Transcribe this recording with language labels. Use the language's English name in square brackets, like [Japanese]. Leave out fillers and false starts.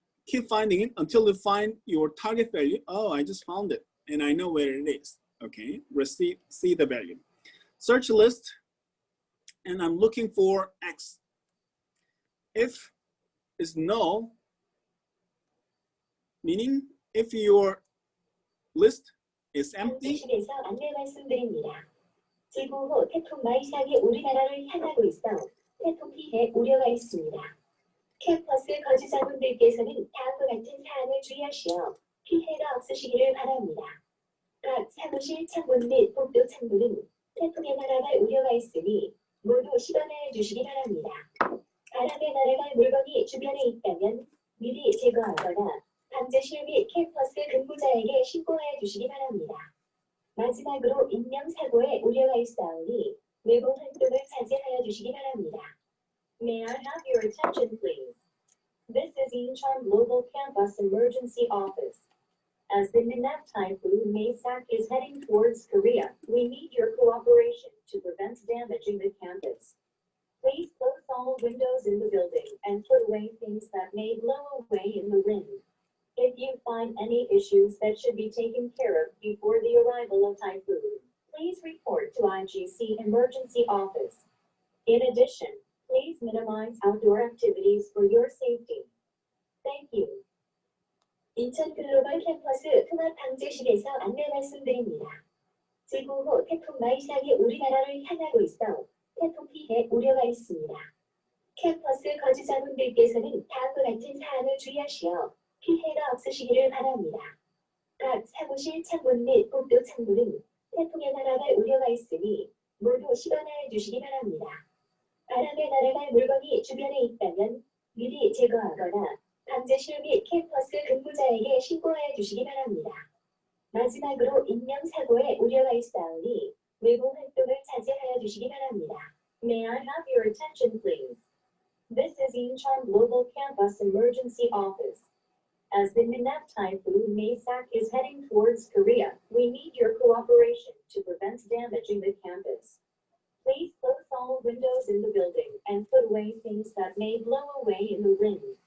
[English] keep finding it until you find your target value. Oh, I just found it and I know where it is. Okay, see the value. Search list, and I'm looking for X. If is null, meaning if your list is empty, [Korean] 방제실에서 안내 말씀드립니다. 지구 후 태풍 마이삭이 우리나라를 향하고 있어 태풍 피해 우려가 있습니다. 캠퍼스 거주자분들께서는 다음과 같은 사항을 주의하시어 피해가 없으시기를 바랍니다. 각 사무실 창문 및 복도 창문은 태풍에 날아갈 우려가 있으니 모두 시건하여 주시기 바랍니다. 바람에 날아갈 물건이 주변에 있다면 미리 제거하거나 방제실 및 캠퍼스 근무자에게 신고하여 주시기 바랍니다. 마지막으로 인명사고에 우려가 있사오니 외부 활동을 자제하여 주시기 바랍니다. [English] May I have your attention, please? This is Incheon Global Campus Emergency Office. As the Minap Typhoon Maysak is heading towards Korea, we need your cooperation to prevent damaging the campus. Please close all windows in the building and put away things that may blow away in the wind. If you find any issues that should be taken care of before the arrival of typhoon, please report to IGC Emergency Office. In addition, please minimize outdoor activities for your safety. Thank you. [Korean] 인천 글로벌 캠퍼스 통합 방제실에서 안내 말씀드립니다. 지구 후 태풍 마이삭이 우리나라를 향하고 있어 태풍 피해 우려가 있습니다. 캠퍼스 거주자분들께서는 다음과 같은 사항을 주의하시어 피해가 없으시기를 바랍니다. 각 사무실 창문 및 복도 창문은 태풍에 날아갈 우려가 있으니 모두 시건하여 주시기 바랍니다. 바람에 날아갈 물건이 주변에 있다면 미리 제거하거나 방제실 및 캠퍼스 근무자에게 신고하여 주시기 바랍니다. 마지막으로 인명사고에 우려가 있사오니 외부 활동을 자제하여 주시기 바랍니다. [English] May I have your attention, please? This is Incheon Global Campus Emergency Office. As the Minap Typhoon Maysak is heading towards Korea, we need your cooperation to prevent damaging the campus. Please close all windows in the building and put away things that may blow away in the wind.